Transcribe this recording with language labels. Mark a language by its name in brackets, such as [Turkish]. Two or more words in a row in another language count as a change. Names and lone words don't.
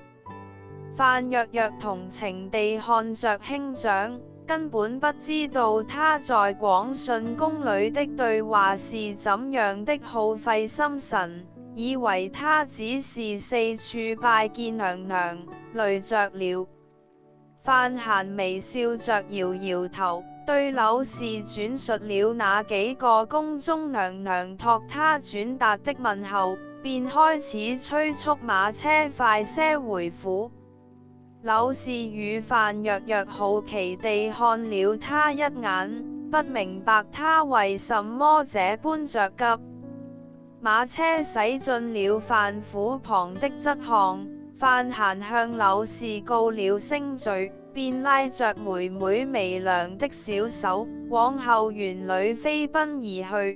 [Chinese] 范若若同情地看着兄長，根本不知道他在廣順宮裏的對話是怎樣的耗費心神，以為他只是四處拜見娘娘，累着了。范閑微笑着搖搖頭，對柳氏轉述了那幾個宮中娘娘託他轉達的問候，便開始催促馬車快些回府。柳氏與范若若好奇地看了他一眼，不明白他為什麼這般着急。馬車駛進了范府旁的側巷，范閑向柳氏告了聲罪， 便拉着妹妹微涼的小手，往後園裏飛奔而去。